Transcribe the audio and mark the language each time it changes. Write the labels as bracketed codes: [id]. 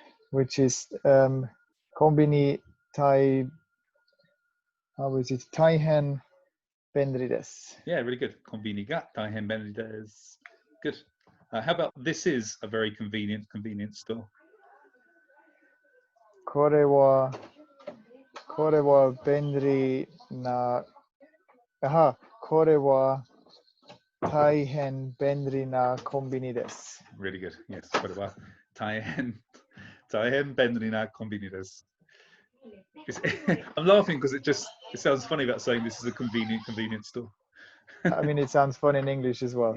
[en] Which is kombini tai. How is it? [ja] Taihen benri desu. [en] Yeah, really good. [ja] Kombini ga taihen benri desu. [en] Good. How about this is a very convenient store? [ja] これは便利な、これは大変便利なコンビニです。 [en] Really good. Yes. [ja] これは大変便利なコンビニです. [en] I'm laughing because it sounds funny about saying this is a convenient store. I mean, it sounds fun in English as well.